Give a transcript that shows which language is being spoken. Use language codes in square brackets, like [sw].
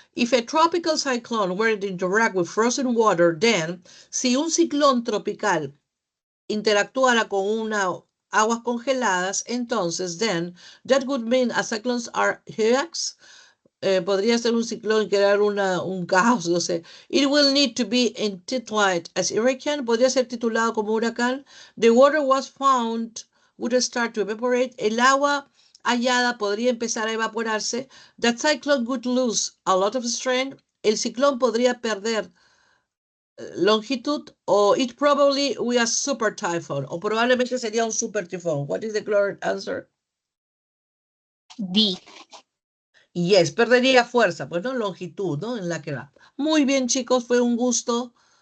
[en] If a tropical cyclone were to interact with frozen water, then, [es] si un ciclón tropical interactuara con aguas congeladas, entonces, [en] then, that would mean a cyclones are hurricanes. [es] Podría ser un ciclón y crear un caos, no sé. [en] It will need to be entitled as hurricane. [es] Podría ser titulado como huracán. [en] The water was found would start to evaporate. [es] El agua hallada podría empezar a evaporarse. [en] That cyclone would lose a lot of strength. [es] El ciclón podría perder longitud, [en] o it probably be a super typhoon, [es] o probablemente sería un super tifón. [en] What is the correct answer? D. [es] Yes, perdería fuerza, pues no longitud, ¿no? En la que va. Muy bien, chicos, fue un gusto.